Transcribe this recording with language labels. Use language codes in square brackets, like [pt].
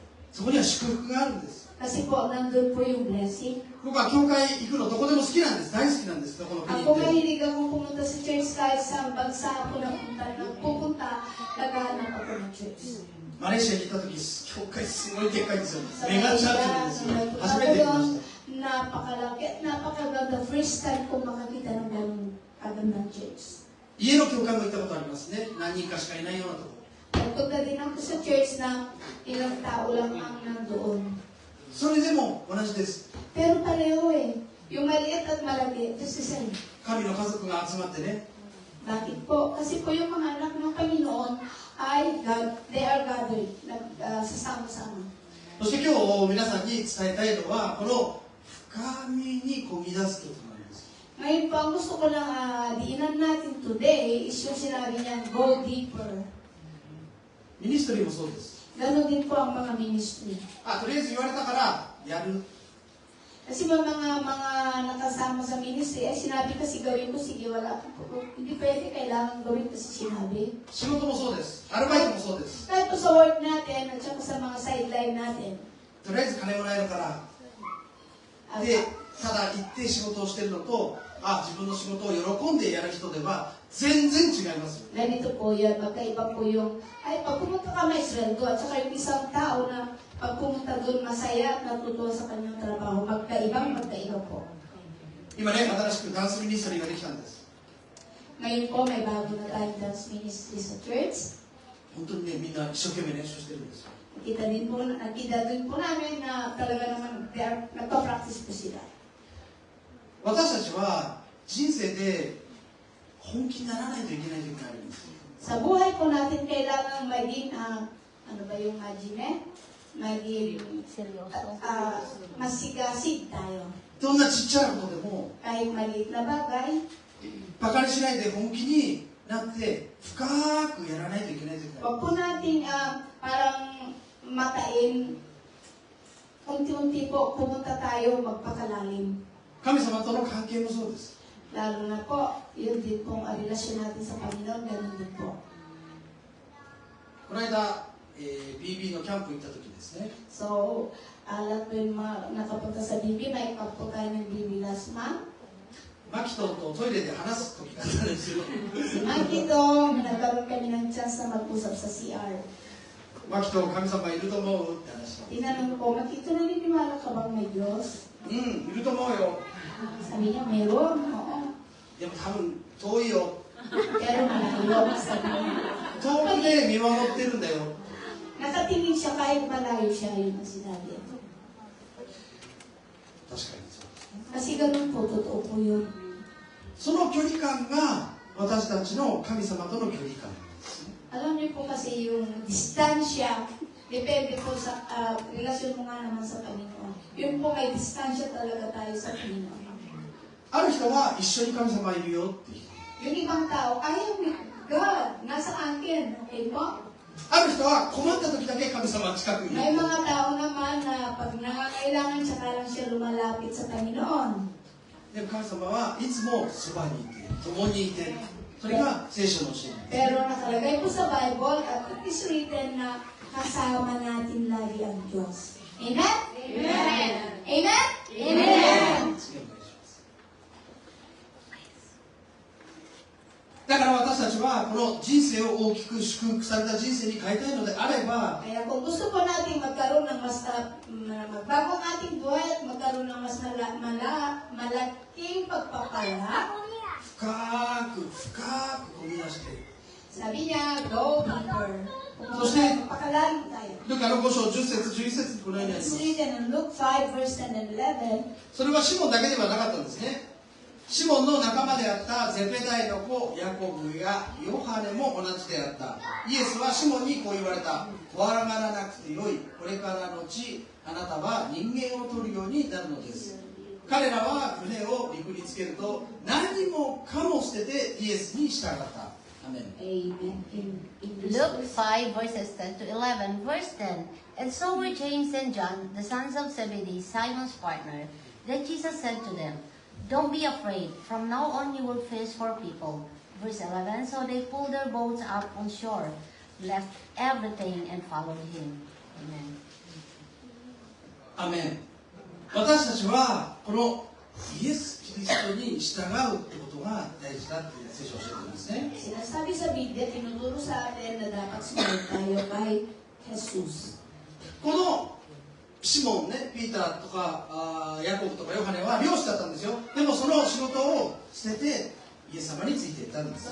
[ja] そこには祝福があるんです。 [tl] Kasi po, nandun po yung blessing. [ja] 僕は教会行くのどこでも好きなんです。大好きなんです。どこの国 [tl] Ako [ja] 行っても。 [tl] mahilig akong pumunta sa church kahit sa bansa ako pupunta, naghahanap ako ng church. [ja] マレーシアに行った時、教会すごいでっかいんですよ。 [tl] Sa [ja] メガチャーチなんですよ。初めて行きました。 [tl] napakalaki at napakaganda. First time ko makakita ng ganung kagandang church. [ja] 家の教会も行ったことありますね。何人かしかいないようなところ。 [tl] Nagpunta din ako sa church na ilang tao lang ang nandoon. [ja] それでも同じです。 [tl] Pero pareho eh. Yung maliit at malaki, [en] just the same. [ja] 神の家族が集まってね、 [tl] Bakit po? Kasi po yung mga anak ng Panginoon ay [en] they are gathered, [tl] sasama-sama. [ja] そして今日皆さんに伝えたいのはこの深みにこぎ出すことなんです。 [tl] Ngayon po, ang gusto ko lang diinan natin [en] today is [tl] yung sinabi niya, [en] go deeper. [ja] ミニストリーもそうです。 [tl] Ganon din po ang mga ministry. [ja] とりあえず言われたからやる。 [tl] Kasi mga nakasama sa ministry, ay sinabi kasi gawin ko, sige, wala po. Hindi pwede, kailangan gawin kasi sinabi. [ja] 仕事もそうです。アルバイトもそうです。 [tl] Kahit po sa work natin, at saka sa mga sideline natin. [ja] とりあえず金もらえるから。 [tl] At, [ja] で、ただ行って仕事をしてるのと、自分の仕事を喜んでやる人では全然違いますよ。 [tl] ganito po yun, magkaiba po yung, ay pag pumunta ka may sweldo, at saka yung isang tao na pag pumunta doon masaya at natutuwa sa kanyang trabaho, magkaiba po. [ja] 今ね、新しくダンスミニストリーができたんです。 [tl] Ngayon po, may bago na tayong dance ministry sa church. [ja] 本当にね、みんな一生懸命練習してるんですよ。 [tl] Nakita din po namin na talaga naman nagpa-practice po sila. [ja] 私たちは人生で本気にならないといけない時があるんです。 [tl] Sa buhay po natin, kailangan maging, ano ba yung maging, maging Seryoso. masigasig tayo. [ja] どんなちっちゃなことでも [tl] Kahit maliit na bagay, [ja] バカにしないで本気になって深くやらないといけない時がある。 [tl] wag po natin parang matain, unti-unti po pumunta tayo magpakalalim. [ja] 神様との関係もそうです。 [tl] Lalo na po, yun din pong relasyon natin sa Panginoon, ganun din po. [ja] この間、BB のキャンプ行った時ですね。 [tl] So, alam po yung mga nakapunta sa BB, may camp po tayo ng BB [en] last month. [ja] マキトとトイレで話す時があったんですよ。 [tl] Si Maggie to, nagkaroon kami ng chance na mag-usap sa CR. [ja] マキト、神様いると思うって話した。 [tl] Tinanong ko, Maggie to, naniniwala ka bang may Diyos? [ja] いると思うよ。 [tl] Sabi niya, meron. Oo. [ja] でも多分遠いよ。 [tl] Pero malayo sa kanya. [ja] 遠くで見守ってるんだよ。 [tl] Nakatingin siya kahit malayo siya, yun ang sinabi. [ja] 確かにそう。 [tl] Kasi ganun po, totoo po yun. [ja] その距離感が私たちの神様との距離感なんですね。 [tl] Alam niyo po kasi yung distansya, depende po sa relasyon mo nga naman sa Panginoon. Yun po may distansya talaga tayo sa Panginoon. [ja] ある人は一緒に神様いるよって言う。 [tl] Yung ibang tao, [en] I am with God, [tl] nasa akin, okay po? [ja] ある人は困った時だけ神様が近くにい [tl] May [ja] る。 [tl] mga tao naman na pag nangangailangan, tsaka lang siya lumalapit sa Panginoon. [ja] でも神様はいつもそばにいて、共にいて、それが聖書の教えなんです。 [tl] Pero nakalagay po sa Bible at [en] it is written [tl] na kasama natin lagi ang Diyos. Amen? [en] Amen! Amen? Amen! [ja] 次お願いします。だから私たちはこの人生を大きく祝福された人生に変えたいのであれば、 [tl] Kaya kung gusto po natin magkaroon ng mas magbago ang ating buhay at magkaroon ng mas malaking pagpapala, [ja] 深く深く踏み出して、 [tl] sabi niya, [en] go deeper. So, stay. [tl] Pagpapalalim tayo. [ja] ルカの5章10節11節にこのようにありま [en] It's [ja] す。 [en] written in Luke 5 verse 10 and 11. [ja] それはシモンだけではなかったんですね。シモンの仲間であったゼベダイの子ヤコブやヨハネも同じであった。イエスはシモンにこう言われた。怖がらなくてよい。これからのちあなたは人間を取るようになるのです。彼らは船を陸につけると何もかも捨ててイエスに従った。アメン。 [en] Amen. Luke 5 verses 10 to 11, verse 10. And so were James and John, the sons of Zebedee, Simon's partner. Then Jesus said to them, Don't be afraid. From now on you will fish for people. Verse 11. So they pulled their boats up on shore, left everything, and followed him. Amen. [ja] アメン。私たちはこのイエス・キリストに従うってことが大事だって聖書を教えてるんですね。 [tl] Sinasabi sa Biblia, tinuturo sa atin na dapat sumunod tayo kay Jesus. [ja] このシモンね、ピーターとかヤコブとかヨハネは漁師だったんですよ。でもその仕事を捨ててイエス様についていったんです